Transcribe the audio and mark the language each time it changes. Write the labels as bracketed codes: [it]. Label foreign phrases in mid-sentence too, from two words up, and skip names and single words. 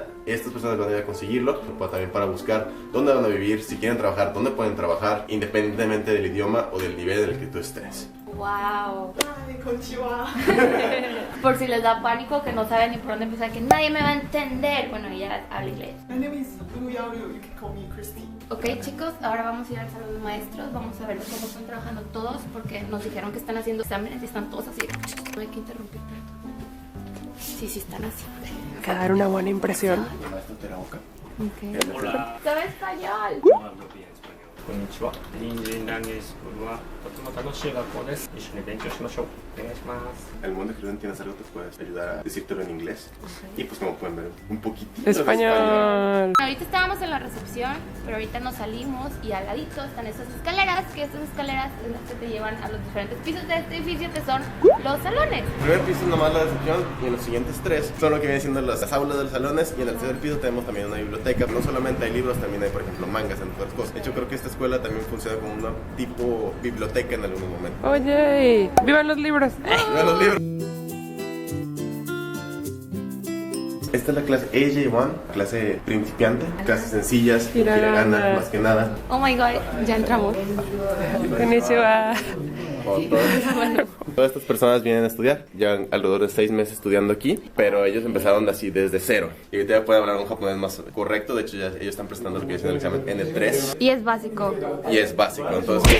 [es] Estas personas van a ir a conseguirlo, también para buscar dónde van a vivir, si quieren trabajar, dónde pueden trabajar, independientemente del idioma o del nivel en el que tú estés. Wow. Ay, konnichiwa. Por si les da pánico que no saben ni por dónde empezar, que nadie me va a entender. Bueno, ella habla inglés. [en] My name is Blue Yaru. You can call me Christy. [es] Ok, chicos, ahora vamos a ir al salón de maestros. Vamos a ver cómo están trabajando todos porque nos dijeron que están haciendo exámenes y están todos así. No hay que interrumpir tanto. Sí, están así. Que dar una buena impresión. Okay. ¿Sabes español? [ja] こんにちは。ニンジンランゲージスクールはとても楽しい学校です。一緒に勉強しましょう。お願いします。 [es] Al momento que no entiendas algo te puedes ayudar a decírtelo en inglés. Y pues como pueden ver, un poquitito Español. Ahorita estábamos en la recepción, pero ahorita nos salimos y al ladito están esas escaleras, que estas escaleras son las que te llevan a los diferentes pisos de este edificio, que son los salones. El primer piso es nomás la recepción y en los siguientes 3 son lo que vienen siendo las aulas de los salones, y en el tercer piso tenemos también una biblioteca. No solamente hay libros, también hay por ejemplo mangas, entre otras cosas. De hecho creo que esta escuela también funciona como una tipo biblioteca en algún momento. Oye, ¡vivan los libros! ¡Vean los libros! Esta es la clase AJ1, clase principiante, clases sencillas, hiragana más que nada. [en] Oh my god, [es] ya entramos. Konnichiwa. Todas estas personas vienen a estudiar, llevan alrededor de 6 meses estudiando aquí, pero ellos empezaron así desde cero. Y ahorita ya pueden hablar un japonés más correcto, de hecho ya ellos están prestando lo que dicen el examen N3. Y es básico. Y es básico, entonces...